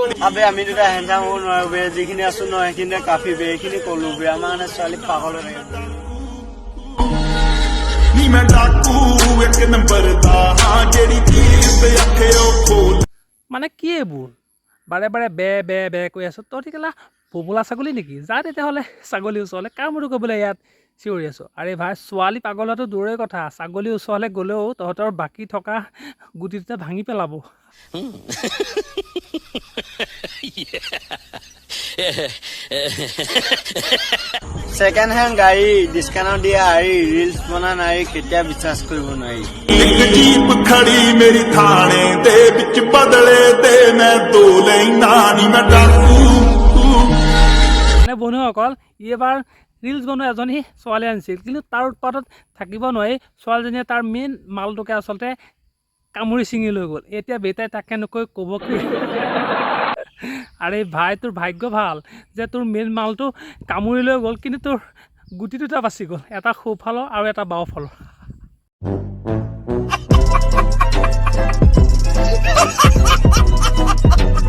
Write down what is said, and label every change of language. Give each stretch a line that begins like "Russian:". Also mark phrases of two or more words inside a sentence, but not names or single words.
Assamese: আবে আমি দুটা হেণ্ডাম হ'ব নোৱাৰো বে যিখিনি আছো ন সেইখিনি কাফি বে এইখিনি কলো বে আমাৰ মানে ছোৱালী পাগল হৈ থাকে
Punjabi: ਨੀ ਮੈਂ ਡਾਕੂ ਇੱਕ ਨੰਬਰ ਦਾ ਹਾਂ ਜਿਹੜੀ ਚੀਜ਼ ਪੇ ਅੱਖੇ ਓ ਖੋਲ
Assamese: মানে কি এইবোৰ বাৰে বাৰে বে বে বে কৈ আছো তই ঠিকেলা পপুলা ছাগলী নেকি যা তেতিয়াহ'লে ছাগলী ওচৰলৈ কাৰ মুঠো ক'বলৈ ইয়াত চিঞৰি আছো আৰে ভাই ছোৱালী পাগল হোৱাটো দূৰৰে কথা ছাগলী ওচৰলৈ গ'লেও তহঁতৰ বাকী থকা গুটি দুটা ভাঙি পেলাব
English: second hand
Assamese: গাড়ী ডিসকাউন্ট দিয়া আৰি ৰিলস বনা নাই কেতিয়া বিশ্বাস কৰিব নোৱাৰি
Punjabi: ਇੱਕ ਜੀਪ ਖੜ੍ਹੀ ਮੇਰੀ ਥਾਣੇ ਦੇ ਵਿੱਚ ਬਦਲੇ ਦੇ ਮੈਂ ਦੋ ਲੈਣਾ ਨੀ ਮੈਂ ਡਾਕੂ
Assamese: মানে বন্ধুসকল ই এবাৰ ৰিলছ বনোৱা এজনী ছোৱালী আনিছিল কিন্তু তাৰ উৎপাতত থাকিব নোৱাৰি ছোৱালীজনীয়ে তাৰ মেইন মালটোকে আচলতে কামুৰি ছিঙি লৈ গ'ল এতিয়া বেটাই তাকে নকৈ ক'ব কি আৰে ভাই তোৰ ভাগ্য ভাল যে তোৰ মেইন মালটো কামুৰি লৈ গ'ল কিন্তু তোৰ গুটি দুটা বাচি গ'ল এটা সোঁফালৰ আৰু এটা বাওঁফালৰ